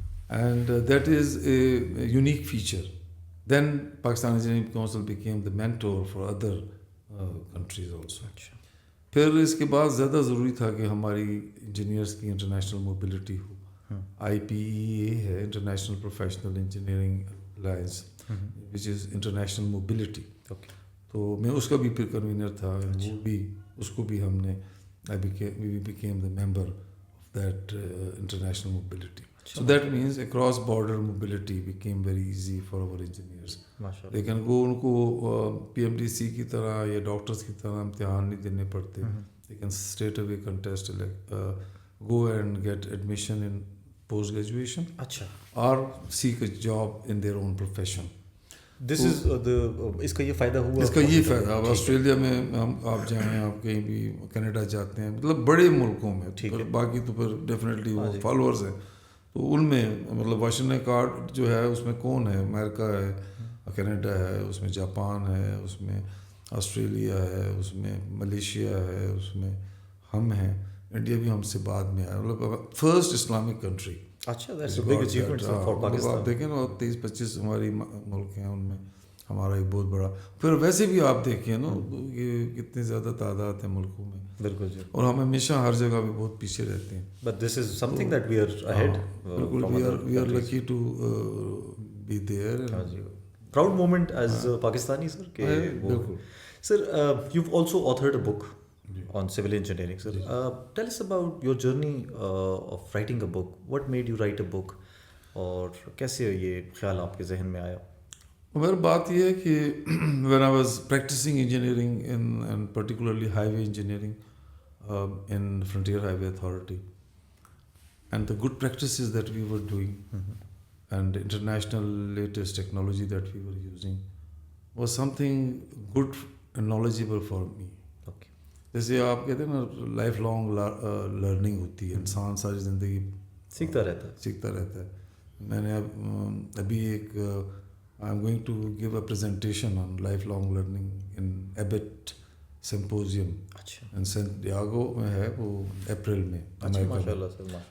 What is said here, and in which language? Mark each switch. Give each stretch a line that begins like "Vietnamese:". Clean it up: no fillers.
English: And that is a unique feature. Then Pakistan Engineering Council became the mentor for other countries also.
Urdu: اچھا. پھر اس کے بعد زیادہ ضروری تھا کہ ہماری انجینئرس کی انٹرنیشنل موبلٹی ہو.
English: IPEA ہے international professional engineering alliance which is international mobility.
Urdu: تو میں اس کا بھی پھر کنوینر تھا. وہ بھی اس کو بھی ہم نے
English: we became the member of that international mobility. So that means across border mobility became very easy for our engineers.
Urdu: لیکن وہ ان کو PMDC کی طرح یا ڈاکٹرس کی طرح امتحان نہیں دینے پڑتے.
English: They can straight away contest, go and get admission in post graduation or seek a job in their own profession. This is
Urdu: اس کا یہ فائدہ ہوا. اس کا یہ فائدہ اب آسٹریلیا میں ہم آپ جائیں، آپ کہیں بھی کینیڈا جاتے ہیں، مطلب بڑے ملکوں میں، باقی تو پھر ڈیفینیٹلی وہ فالوورز ہیں. تو ان میں مطلب واشنگٹن کارڈ جو ہے اس میں کون ہے؟ امریکہ ہے، کینیڈا ہے، اس میں جاپان ہے، اس میں آسٹریلیا ہے، اس میں ملیشیا ہے، اس میں ہم ہیں. انڈیا بھی ہم سے بعد میں آیا، مطلب فرسٹ اسلامک کنٹری. اچھا. آپ دیکھیں نا 23-25 ہماری ملک ہیں، ان میں ہمارا ایک بہت بڑا. پھر ویسے بھی آپ دیکھیں نا کہ کتنی زیادہ تعداد ہے ملکوں میں. بالکل جی. اور ہم ہمیشہ ہر جگہ پہ بہت پیچھے رہتے ہیں.
English: But this is something that we are ahead. بالکل we are lucky to be there. Proud moment as Pakistani sir.
Urdu: بالکل سر.
English: You also authored a book on civil engineering, sir. Tell us about your journey of writing a book. What made you write a book?
Urdu: اور کیسے یہ خیال آپ کے ذہن میں آیا؟ میری بات یہ ہے کہ
English: when I was practicing engineering and particularly highway engineering in Frontier Highway Authority, and the good practices that we were doing and international latest technology that we were using was something good and knowledgeable for me.
Urdu: جیسے آپ کہتے ہیں نا life long learning ہوتی ہے، انسان ساری زندگی سیکھتا رہتا ہے. میں نے ابھی ایک
English: I am going to give a presentation on life long learning in Abbott symposium in San Diego
Urdu: میں ہے، وہ اپریل میں امریکہ میں.